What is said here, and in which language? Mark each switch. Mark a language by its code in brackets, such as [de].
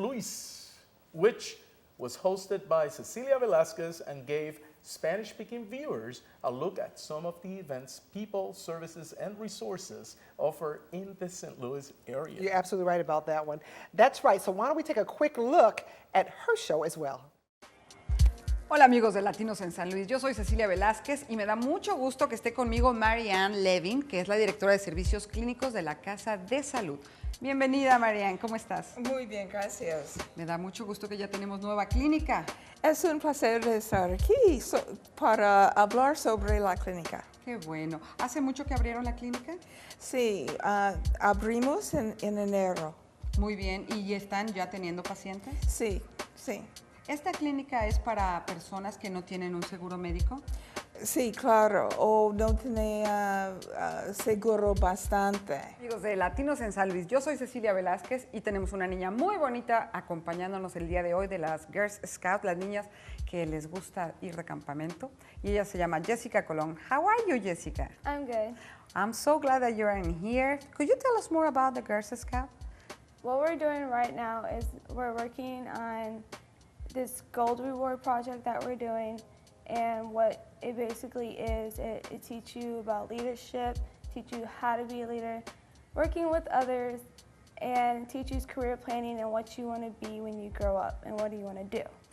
[en] Louis, which was hosted by Cecilia Velasquez and gave Spanish-speaking viewers a look at some of the events, people, services, and resources offered in the St. Louis area. You're absolutely right about that one. That's right. So why don't we take a quick look at her show as well. [es] Hola amigos de Latinos en San Luis, yo soy Cecilia Velázquez y me da mucho gusto que esté conmigo Marianne Levin, que es la directora de servicios clínicos de la Casa de Salud. Bienvenida Marianne, ¿cómo estás? Muy bien, gracias. Me da mucho gusto que ya tenemos nueva clínica. Es un placer estar aquí para hablar sobre la clínica. Qué bueno. ¿Hace mucho que abrieron la clínica? Sí, abrimos en enero. Muy bien, ¿y están ya teniendo pacientes? Sí, sí. ¿Esta clínica es para personas que no tienen un seguro médico? Sí, claro, o no tenía seguro bastante. Amigos de Latinos en San Luis, yo soy Cecilia Velázquez y tenemos una niña muy bonita acompañándonos el día de hoy de las Girls Scouts, las niñas que les gusta ir de campamento. Y ella se llama Jessica Colón. [en] How are you, Jessica? I'm good. I'm so glad that you're in here. Could you tell us more about the Girls Scout? What we're doing right now is we're working on this gold reward project that we're doing, and what it basically is. It teaches you about leadership, teach you how to be a leader, working with others, and teaches career planning and what you want to be when you grow up and what do you want to do.